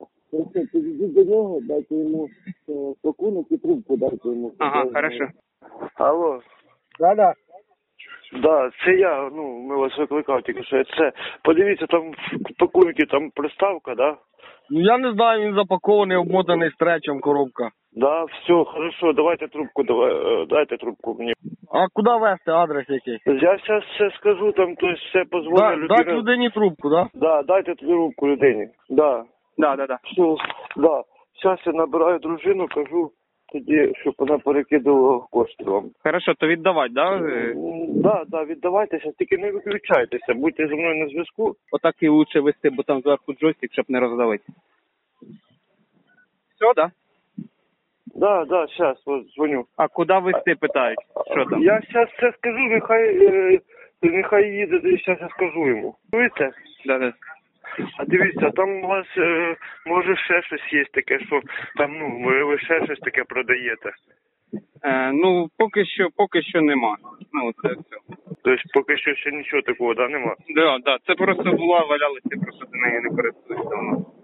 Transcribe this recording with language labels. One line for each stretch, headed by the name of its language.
Ukrainian: Просто підійди до нього, дайте йому пакунок і трубку дайте йому.
Russian: Ага, хорошо. Алло. Да-да.
Ukrainian: Да, це я, ну, ми вас викликав тільки, що це. Подивіться, там в пакунку, там приставка, да? Ну, я не знаю, він запакований, обмотаний стречем коробка.
Russian: Да, все, хорошо, давайте трубку, дайте трубку мені.
Ukrainian: А куди вести, адрес який? Я зараз все скажу, там,
Russian: то есть все позвоню
Ukrainian: людині. Да, дайте людині трубку, да? Да, дайте трубку людині, да. Да, да, да. Все, да, зараз я набираю дружину, кажу тоді, щоб вона перекидала кошти вам. Хорошо, то віддавати, да? Да, да, віддавайте, зараз тільки не виключайтеся, будьте зі мною на зв'язку. Отак і краще вести, бо там зверху джойстик, щоб не роздавити. Все, да?
Russian: Да, да, сейчас вот звоню. А куда вы все питаете? Что там? Я сейчас все скажу, нехай едет, и сейчас я скажу ему. Видите? Да, да.
Ukrainian: А дивіться, там у вас може ще щось є таке, що там, ну, ви ще щось таке продаєте. Ну, поки що нема. Ну, це все. Тобто поки що ще нічого такого, да, нема? Да, да. Це просто була, валялися, просто до неї не користуюсь давно.